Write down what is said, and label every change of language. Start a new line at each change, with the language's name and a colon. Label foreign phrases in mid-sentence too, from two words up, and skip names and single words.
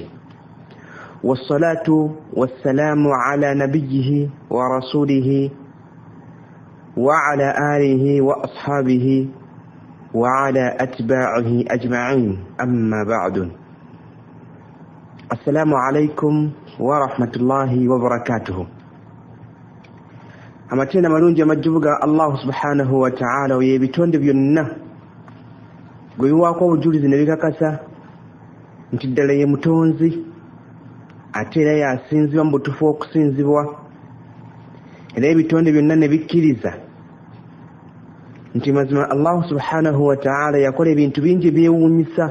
Arabic: والصلاة والسلام على نبيه ورسوله وعلى آله وأصحابه وعلى أتباعه أجمعين. أما بعد، السلام عليكم ورحمة الله وبركاته.
Ganda: amatenda malungi amajjubuga
Arabic: الله سبحانه وتعالى
Ganda: yebitonde byonna gwebiwaako obujulizi ne bikakasa nti ddala ye mutonzi ate era yasinzibwa mu butuufu okusinzibwa, era ebitonde byonna ne bikkiriza nti mazima
Arabic: الله سبحانه وتعالى
Ganda: yakola ebintu bingi byewuunyisa.